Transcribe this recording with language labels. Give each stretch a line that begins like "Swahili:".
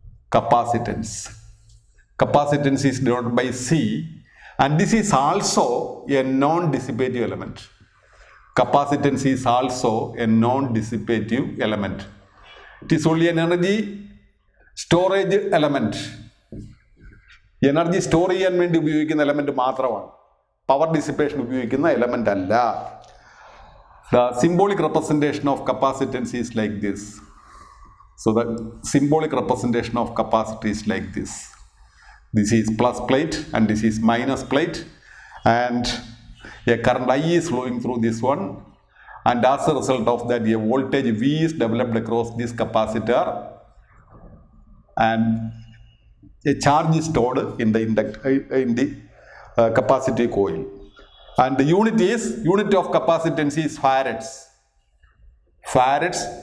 English: Capacitance. Capacitance is denoted by C, and this is also a non-dissipative element. Capacitance is also a non-dissipative element. It is only an energy storage element.
Malayalam: Energy store ചെയ്യാൻ വേണ്ടി ഉപയോഗിക്കുന്ന element മാത്രമാണ്. Power dissipation ഉപയോഗിക്കുന്ന element അല്ല.
English: The symbolic representation of capacitance is like this. So the symbolic representation of capacitor is like this. This is plus plate and this is minus plate, and a current I is flowing through this one, and as a result of that a voltage V is developed across this capacitor, and a charge is stored in the capacitive coil, and the unit of capacitance is farads. Farads.